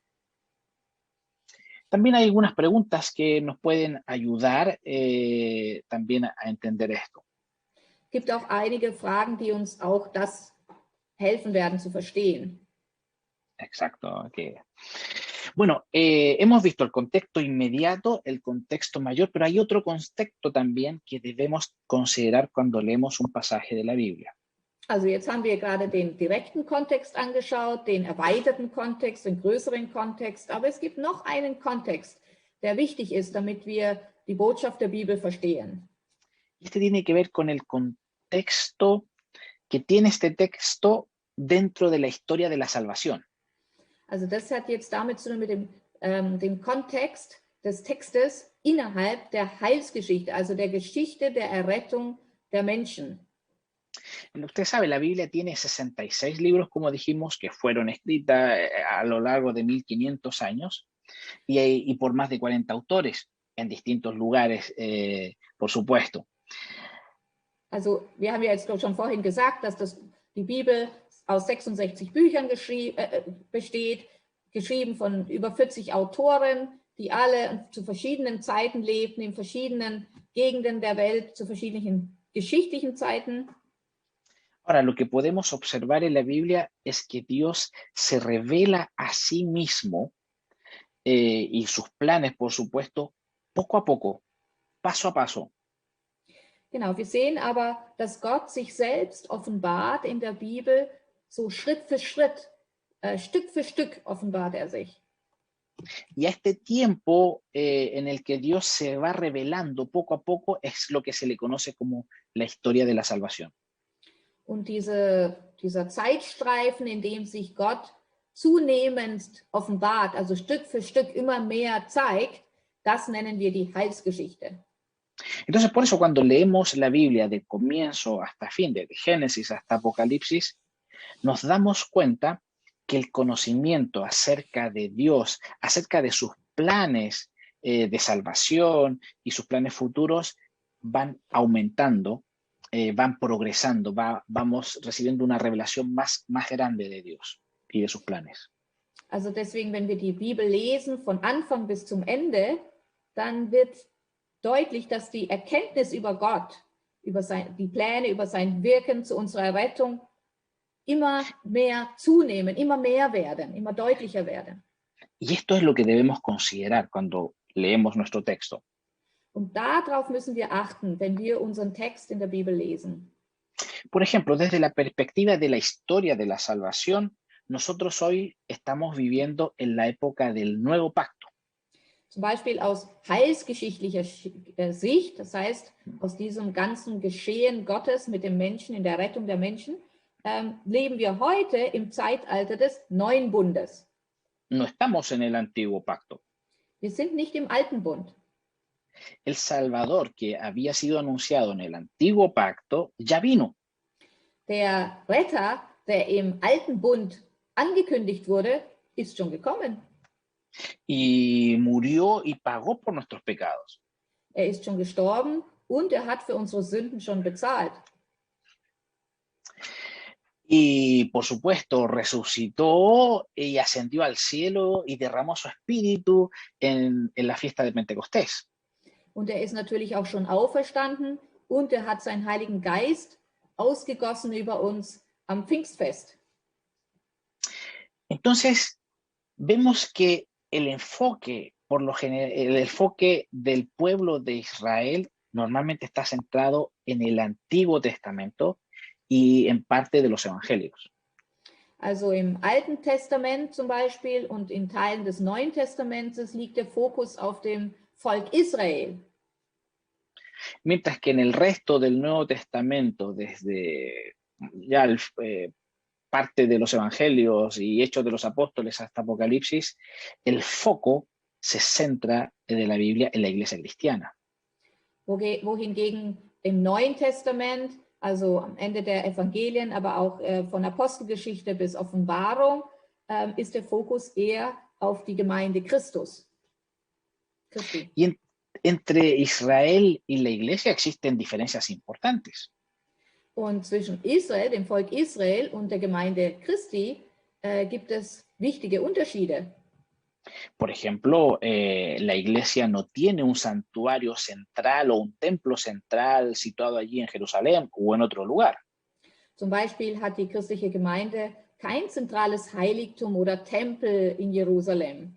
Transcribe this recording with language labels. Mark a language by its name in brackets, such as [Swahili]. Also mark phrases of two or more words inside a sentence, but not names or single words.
[Spanish] También hay algunas preguntas que nos pueden ayudar también a entender esto. [German] Es gibt auch einige Fragen, die uns auch das helfen werden zu verstehen. [Spanish] Exacto. Okay. Bueno, hemos visto el contexto inmediato, el contexto mayor, pero hay otro contexto también que debemos considerar cuando leemos un pasaje de la Biblia. [German] Also jetzt haben wir gerade den direkten Kontext angeschaut, den erweiterten Kontext, den größeren Kontext, aber es gibt noch einen Kontext, der wichtig ist, damit wir die Botschaft der Bibel verstehen. [Spanish] Este tiene que ver con el contexto que tiene este texto dentro de la historia de la salvación. [German] Also das hat jetzt damit zu tun mit dem Kontext des Textes innerhalb der Heilsgeschichte, also der Geschichte der Errettung der Menschen. [Spanish] Usted sabe, la Biblia tiene 66 libros, como dijimos, que fueron escritas a lo largo de 1500 años y por más de 40 autores en distintos lugares, por supuesto. [German] Also wir haben ja jetzt schon vorhin gesagt, dass die Bibel aus 66 Büchern besteht, geschrieben von über 40 Autoren, die alle zu verschiedenen Zeiten lebten, in verschiedenen Gegenden der Welt, zu verschiedenen geschichtlichen Zeiten. [Spanish] Ahora, lo que podemos observar en la Biblia es que Dios se revela a sí mismo y sus planes, por supuesto, poco a poco, paso a paso. [German] Genau, wir sehen aber, dass Gott sich selbst offenbart in der Bibel, so Schritt für Schritt, Stück für Stück offenbart er sich. [Spanish] Y a este tiempo en el que Dios se va revelando poco a poco es lo que se le conoce como la historia de la salvación. [German] Und dieser Zeitstreifen, in dem sich Gott zunehmend offenbart, also Stück für Stück immer mehr zeigt, das nennen wir die Heilsgeschichte. [Spanish] Entonces, por eso cuando leemos la Biblia de comienzo hasta fin, de Génesis hasta Apocalipsis, nos damos cuenta que el conocimiento acerca de Dios, acerca de sus planes de salvación y sus planes futuros van aumentando, van progresando, vamos recibiendo una revelación más grande de Dios y de sus planes. [German] Also deswegen, wenn wir die Bibel lesen, von Anfang bis zum Ende, dann wird deutlich, dass die Erkenntnis über Gott, über die Pläne, über sein Wirken zu unserer Errettung immer mehr zunehmen, immer mehr werden, immer deutlicher werden. [Spanish] Y esto es lo que debemos considerar cuando leemos nuestro texto. [German] Und darauf müssen wir achten, wenn wir unseren Text in der Bibel lesen. [Spanish] Por ejemplo, desde la perspectiva de la historia de la salvación, nosotros hoy estamos viviendo en la época del nuevo pacto. [German] Zum Beispiel aus heilsgeschichtlicher Sicht, das heißt, aus diesem ganzen Geschehen Gottes mit dem Menschen, in der Rettung der Menschen, leben wir heute im Zeitalter des neuen Bundes. [Spanish] No estamos en el antiguo pacto. [German] Wir sind nicht im alten Bund. [Spanish] El Salvador que había sido anunciado en el antiguo pacto ya vino. [German] Der Retter, der im alten Bund angekündigt wurde, ist schon gekommen. [Spanish] Y murió y pagó por nuestros pecados. [German] Er ist schon gestorben und er hat für unsere Sünden schon bezahlt. [Spanish] Y por supuesto resucitó y ascendió al cielo y derramó su espíritu en la fiesta de Pentecostés. [German] Und er ist natürlich auch schon auferstanden und er hat seinen Heiligen Geist ausgegossen über uns am Pfingstfest. [Spanish] Entonces, vemos que el enfoque, por lo general, el enfoque del pueblo de Israel normalmente está centrado en el Antiguo Testamento y en parte de los Evangelios. [German] Also im Alten Testament zum Beispiel und in Teilen des Neuen Testamentes liegt der Fokus auf dem Volk Israel. [Spanish] Mientras que en el resto del Nuevo Testamento, desde ya parte de los Evangelios y Hechos de los Apóstoles hasta Apocalipsis, el foco se centra de la Biblia en la iglesia cristiana. [German] Wohingegen im Neuen Testament also am Ende der Evangelien, aber auch von Apostelgeschichte bis Offenbarung, ist der Fokus eher auf die Gemeinde Christi. [Spanish] Y entre Israel y la iglesia existen diferencias importantes. [German] Und zwischen Israel, dem Volk Israel und der Gemeinde Christi gibt es wichtige Unterschiede. [Spanish] Por ejemplo, la iglesia no tiene un santuario central o un templo central situado allí en Jerusalén o en otro lugar. [German] Zum Beispiel hat die christliche Gemeinde kein zentrales Heiligtum oder Tempel in Jerusalem.